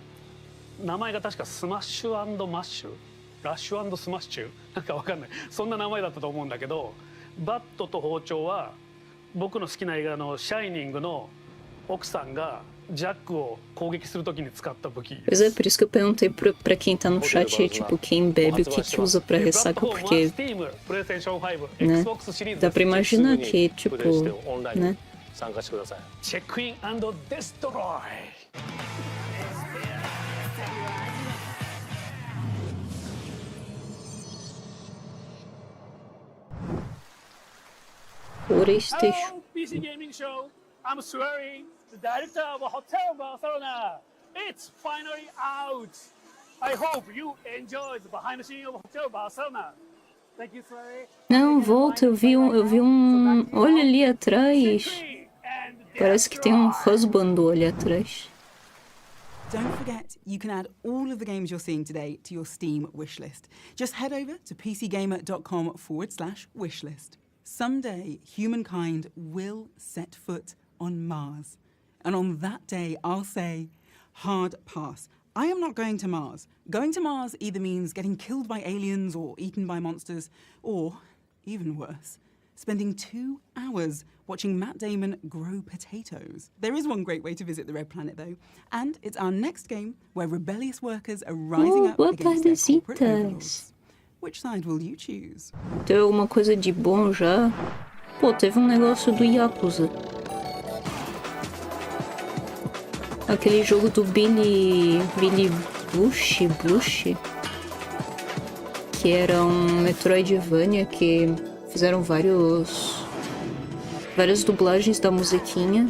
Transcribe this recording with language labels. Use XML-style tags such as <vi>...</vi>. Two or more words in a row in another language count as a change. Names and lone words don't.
<ja>名前が確かスマッシュ&マッシュ、ラッシュ&スマッシュ、なんかわかんない、そんな名前だったと思うんだけど、バットと包丁は僕の好きな映画の「シャイニング」の奥さんがジャックを攻撃するときに使った武器。</ja> <pt>Pois é, por isso que eu perguntei pra quem tá no chat, tipo, quem bebe, o que usa pra ressaca, porque, né, dá pra imaginar que, tipo, né?</pt> <ja>参加してください。チェックイン&デストロイ。</ja> <en>PlayStation. PC Gaming Show. I'm Swearing, the director of Hotel Barcelona. It's finally out. I hope you enjoyed the behind the scenes of Hotel Barcelona. Thank you, Swearing.</en> <pt>Não, volta, eu vi um... Olha ali atrás. Parece que tem um husband ali atrás.</pt> <en>Don't forget, you can add all of the games you're seeing today to your Steam wishlist. Just head over to pcgamer.com/wishlist. Someday, humankind will set foot on Mars. And on that day, I'll say, hard pass. I am not going to Mars. Going to Mars either means getting killed by aliens or eaten by monsters, or, even worse, spending 2 hours watching Matt Damon grow potatoes. There is one great way to visit the Red Planet, though, and it's our next game where rebellious workers are rising up against their corporate overlords. Which side will you choose?</en> <pt>Teve alguma coisa de bom já? Pô, teve um negócio do Yakuza. Aquele jogo do Billy Bush, que era um Metroidvania que fizeram várias dublagens da musiquinha.</pt>